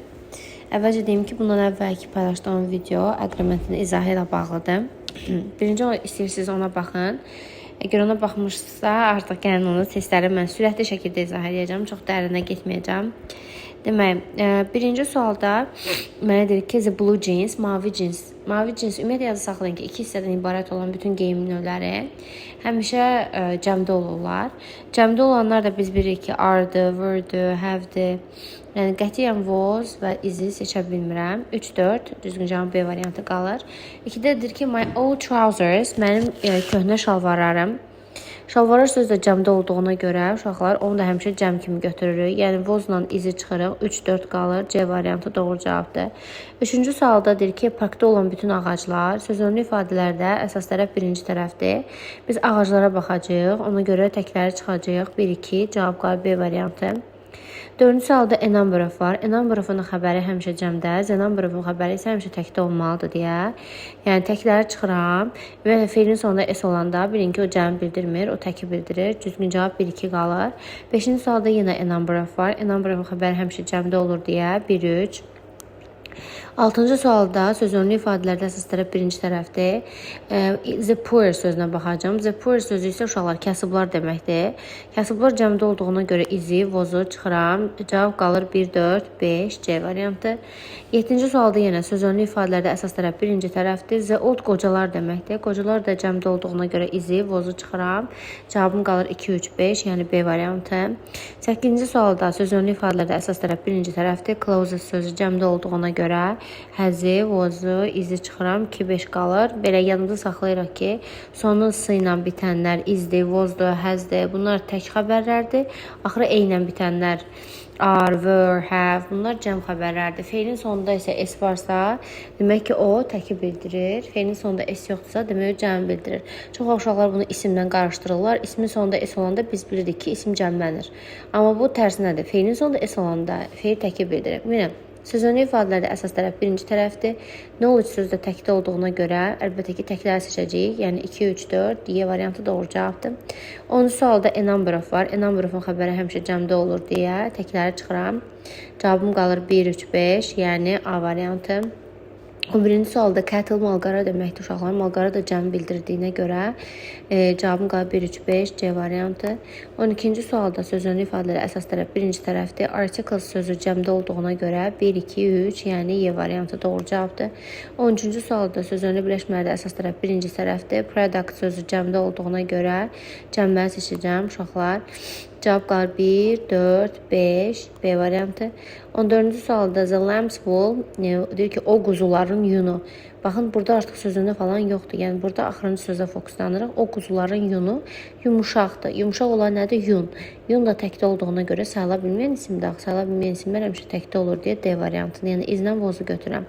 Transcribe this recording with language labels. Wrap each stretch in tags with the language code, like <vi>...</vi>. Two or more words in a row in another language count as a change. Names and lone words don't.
<az>Əvvəlcə deyim ki, bundan əvvəlki paylaşdığım video agreementin izahı ilə bağlıdır. Birinci istəyirsiniz ona baxın. Əgər ona baxmışsa, artıq gəlin onu testləri mən sürətli şəkildə izah edəcəm. Çox dərinə getməyəcəm. Demək, birinci sualda mənə deyir ki,</az> <en>the blue jeans,</en> <az>mavi cins. Mavi cins ümumiyyətlə yazı saxlayın ki, iki hissədən ibarət olan bütün geyim növləri həmişə cəmdə olurlar. Cəmdə olanlar da biz bilirik ki, are-dır, were-dır, have-dır. Yəni qətiyyən was və is-i seçə bilmirəm. 3-4 düzgün cavab B variantı qalır. 2-də deyir ki,</az> <en>my old trousers,</en> <az>mənim köhnə şalvarlarım. Şalvarlar sözü də cəmdə olduğuna görə uşaqlar onu da həmişə cəm kimi götürürük. Yəni was-la izi çıxırıq. 3-4 qalır. C variantı doğru cavabdır. Üçüncü sualda deyir ki, parkda olan bütün ağaclar sözünlü ifadələrdə əsas tərəf birinci tərəfdir. Biz ağaclara baxacağıq. Ona görə təkləri çıxacağıq. 1-2 cavab qalır B variantı. Dördüncü sualda</az> <en>a number of</en> <az>var.</az> <en>A number of-</en> <az>un xəbəri həmişə cəmdə,</az> <en>the number of-</en> <az>un xəbəri isə həmişə təkdə olmalıdır deyə. Yəni təkləri çıxıram və feilin sonunda s olanda bilin ki, o cəmi bildirmir, o təki bildirir. Düzgün cavab 1-2 qalır. Beşinci sualda yenə</az> <en>a number of</en> <az>var.</az> <en>A number of-</en> <az>un xəbəri həmişə cəmdə olur deyə 1-3. Altıncı sualda sözünlü ifadələrdə əsas tərəf birinci tərəfdir.</az> <en>The poor</en> <az>sözünə baxacağım.</az> <en>The poor</en> <az>sözü isə uşaqlar kasıblar deməkdir. Kasıblar cəmdə olduğuna görə izi, vozu çıxıram. Cavab qalır 1, 4, 5, C variantı. 7-ci sualda yenə sözünlü ifadələrdə əsas tərəf birinci tərəfdir.</az> <en>The old</en> <az>qocalar deməkdir. Qocalar da cəmdə olduğuna görə izi, vozu çıxıram. Cavabım qalır 2, 3, 5, yəni B variantı. 8-ci sualda sözünlü ifadələrdə əsas tərəf birinci tərəfdir. Closes sözü cəmdə olduğuna görə həzi, vozu, izi çıxıram. 2-5 qalır. Belə yanımda saxlayırıq ki, sonu s ilə bitənlər izdir, vozdur, həzdir. Bunlar tək xəbərlərdir. Axırı e ilə bitənlər are, were, have. Bunlar cəm xəbərlərdir. Feilin sonunda isə s varsa, demək ki, o təki bildirir. Feilin sonunda s yoxdursa, demək o cəmi bildirir. Çox uşaqlar bunu isimlə qarışdırırlar. İsmin sonunda s olanda biz bilirik ki, isim cəmlənir. Amma bu tərsinədir. Feilin sonunda s olanda feil təki bildirir. Bilin. Sözünlü ifadələrdə əsas tərəf birinci tərəfdir. Knowledge sözü də təkdə olduğuna görə əlbəttə ki, təkləri seçəcəyik. Yəni 2, 3, 4, D variantı doğru cavabdır. 10-cu sualda</az> <en>a number of</en> <az>var.</az> <en>A number of-</en> <az>un xəbəri həmişə cəmdə olur deyə təkləri çıxıram. Cavabım qalır 1, 3, 5, yəni A variantı. 11-ci sualda cattle malqara deməkdir uşaqlar. Malqara da cəm bildirdiyinə görə cavabım qalır 1, 3, 5, C variantı. 12-ci sualda sözünlü ifadələri əsas tərəf birinci tərəfdir. Articles sözü cəmdə olduğuna görə 1, 2, 3, yəni Y variantı doğru cavabdır. 13-cü sualda sözünlü birləşmələrdə əsas tərəf birinci tərəfdir. Product sözü cəmdə olduğuna görə cəmləri seçəcəm uşaqlar. Cavab qalır 1, 4, 5, B variantı. 14-cü sualda</az> <en>the lamb's wool</en> <az>deyir ki, o quzuların yunu. Baxın, burada artıq sözündə falan yoxdur. Yəni, burada axırıncı sözə fokuslanırıq. O quzuların yunu yumuşaqdır. Yumuşaq olan nədir? Yun. Yun da təkdə olduğuna görə sayıla bilməyən isimdir. Sayıla bilməyən isimlər həmişə təkdə olur deyə D variantını, yəni izlə vozu götürəm.</az>